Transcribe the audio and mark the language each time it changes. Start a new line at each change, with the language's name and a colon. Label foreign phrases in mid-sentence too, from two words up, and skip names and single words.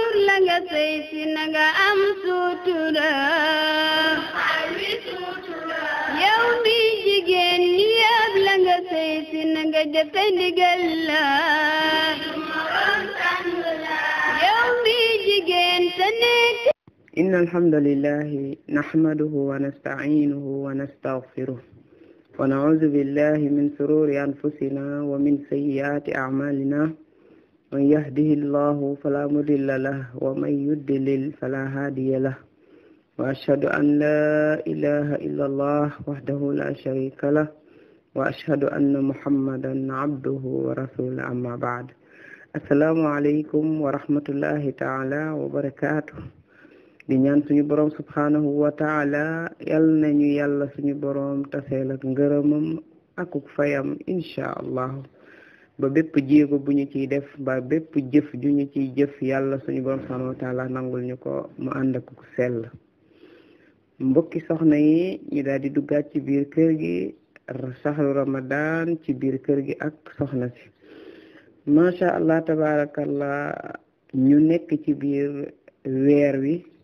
Wolof: la nga sëy si na nga am sutura yow mi jigéen ñi yëpp la nga sëy si na nga jëfe ndigal la yow mi jigéen sa nekk
Arabic: إن الحمد لله نحمده ونستعينه ونستغفره ونعوذ بالله من شرور أنفسنا ومن سيئات أعمالنا من يهده الله فلا مضل له ومن يضلل فلا هادي له وأشهد أن لا إله إلا الله وحده لا شريك له وأشهد أن محمدا عبده ورسوله أما بعد السلام عليكم ورحمة الله تعالى وبركاته
Wolof: di ñaan suñu borom
Arabic: سبحانه و
Wolof: ta'ala yal nañu yàlla suñu borom taseel ak ngërëmam akuk fayam
Arabic: إن شاء الله
Wolof: ba bépp jéego bu ñu ciy def ba bépp jëf ju ñu ciy jëf yàlla suñu borom
Arabic: سبحانه وتعالى
Wolof: nangul ñu ko mu ànd ak ku sell mbokki soxna yi ñu daal di duggaat ci biir kër gi
Arabic: شهر رمضان
Wolof: ci biir kër gi ak soxna si
Arabic: ما شاء الله تبارك الله
Wolof: ñu nekk ci biir weer wi